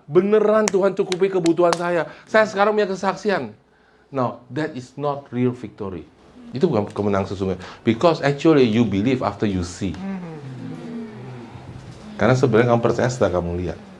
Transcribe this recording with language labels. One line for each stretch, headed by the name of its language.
Indonesian: Beneran Tuhan cukupi kebutuhan saya. Saya sekarang punya kesaksian.
English: No, that is not real victory.
Indonesian: Itu bukan kemenangan sesungguhnya.
English: Because actually you believe after you see.
Indonesian: Karena sebenarnya kamu percaya setelah kamu lihat.